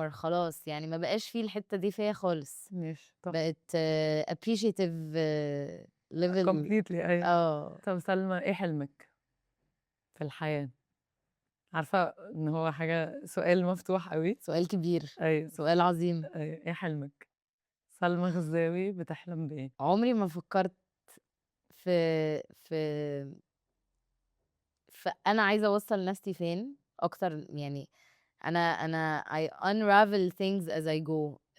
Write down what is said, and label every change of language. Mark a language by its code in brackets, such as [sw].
[en] anymore [ar] خلاص، يعني ما بقاش في الحتّة دي فيّا خالص، ماشي. بقيت [en] appreciative level. completely [ar] أيوه. آه، طب سلمى، إيه حلمِك في الحياة؟ عارفة إن هو حاجة سؤال مفتوح أوي. سؤال كبير، أيوه. سؤال عظيم. أيوه، إيه حلمِك؟ سلمى غزاوي بتحلم بإيه؟ عمري ما فكّرت في في أنا عايزة أوصّل نفسي فين أكتر يعني أنا [en] I unravel things as I go